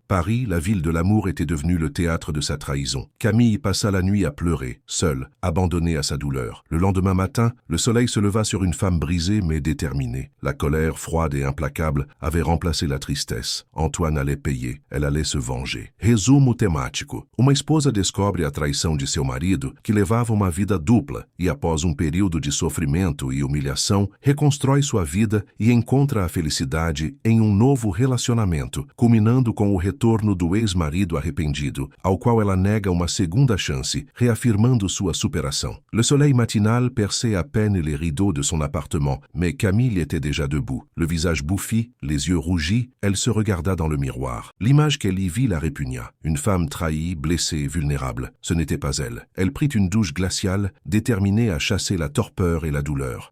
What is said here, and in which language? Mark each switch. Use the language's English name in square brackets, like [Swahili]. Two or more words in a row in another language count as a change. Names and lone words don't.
[French] Paris, la ville de l'amour, était devenue le théâtre de sa trahison. Camille passa la nuit à pleurer, seule, abandonnée à sa douleur. Le lendemain matin, le soleil se leva sur une femme brisée mais déterminée. La colère, froide et implacable, avait remplacé la tristesse. Antoine allait payer, elle allait se venger. [Portuguese] Resumo temático. Uma esposa descobre a traição de seu marido, que levava uma vida dupla, e após período de sofrimento e humilhação, reconstrói sua vida e encontra a felicidade em novo relacionamento, culminando com o retorno do ex-marido arrependido, ao qual ela nega uma segunda chance, reaffirmando sua superação. [French] Le soleil matinal perçait à peine les rideaux de son appartement, mais Camille était déjà debout. Le visage bouffi, les yeux rougis, elle se regarda dans le miroir. L'image qu'elle y vit la répugna. Une femme trahie, blessée, vulnérable. Ce n'était pas elle. Elle prit une douche glaciale, déterminée à chasser la torpeur et la douleur.